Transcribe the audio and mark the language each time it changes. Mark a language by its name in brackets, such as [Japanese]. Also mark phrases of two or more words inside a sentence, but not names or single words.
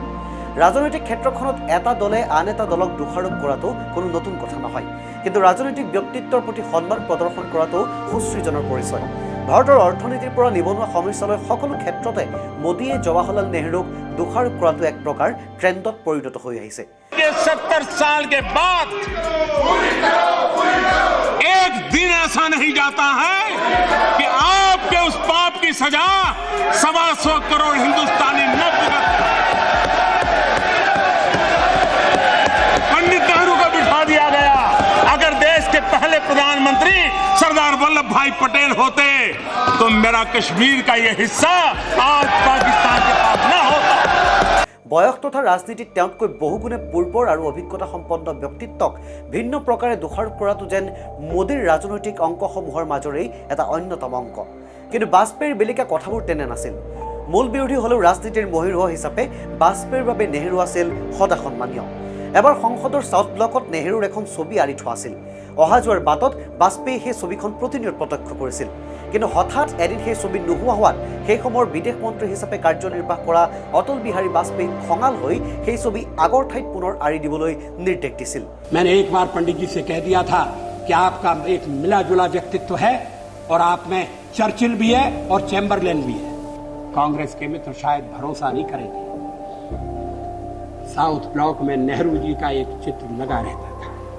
[Assamese] ৰাজনৈতিক ক্ষেত্ৰখনত এটা দলে আন এটা দলক দোষাৰোপ কৰাটো কোনো নতুন কথা নহয়, কিন্তু ৰাজনৈতিক ব্যক্তিত্বৰ প্ৰতি সন্মান প্ৰদৰ্শন কৰাটো সুসৃজনৰ পৰিচয়। ভাৰতৰ অৰ্থনীতিৰ পৰা নিবনুৱা সমস্যালৈ সকলো ক্ষেত্ৰতে মোদীয়ে জৱাহৰলাল নেহৰুক দোষাৰোপ কৰাটো এক প্ৰকাৰ ট্ৰেণ্ডত পৰিণত হৈ আহিছে। [Hindi] 70 साल के बाद एक दिन ऐसा नहीं जाता है कि आपके उस पाप की सजा 125 करोड़ हिंदुस्तानी न भुगत। पंडित नेहरू को बिठा दिया गया। अगर देश के पहले प्रधानमंत्री सरदार वल्लभ भाई पटेल होते तो मेरा कश्मीर का यह हिस्सा आज पाकिस्तान के पास न होता। [Assamese] বয়স তথা ৰাজনীতিত তেওঁতকৈ বহুগুণে পূৰ্বৰ আৰু অভিজ্ঞতা সম্পন্ন ব্যক্তিত্বক ভিন্ন প্ৰকাৰে দোষাৰোপ কৰাটো যেন মোদীৰ ৰাজনৈতিক অংকসমূহৰ মাজৰেই এটা অন্যতম অংক। কিন্তু বাজপেয়ীৰ বেলিকা কথাবোৰ তেনে নাছিল। মূল বিৰোধী হ'লেও ৰাজনীতিৰ মহিৰুহ হিচাপে বাজপেয়ীৰ বাবে নেহৰু আছিল সদা সন্মানীয়। এবাৰ সংসদৰ চাউথ ব্লকত নেহৰুৰ এখন ছবি আঁৰি থোৱা আছিল। অহা যোৱাৰ বাটত বাজপেয়ীয়ে সেই ছবিখন প্ৰতিনিয়ত প্ৰত্যক্ষ কৰিছিল। কিন্তু হঠাৎ এদিন সেই ছবি নোহোৱা হোৱাত সেই সময়ৰ বিদেশ মন্ত্ৰী হিচাপে কাৰ্যনিৰ্বাহ কৰা অটল বিহাৰী বাজপেয়ী খঙাল হৈ সেই ছবি আগৰ ঠাইত পুনৰ আঁৰি দিবলৈ নিৰ্দেশ দিছিল। [Hindi] मैंने एक बार पंडित जी से कह दिया था कि आपका एक मिला जुला व्यक्तित्व है और आप में चर्चिल भी है और चैम्बरलेन भी है। कांग्रेस के मित्र शायद भरोसा नहीं करेंगे। साउथ ब्लॉक में नेहरू जी का एक चित्र लगा रहता था।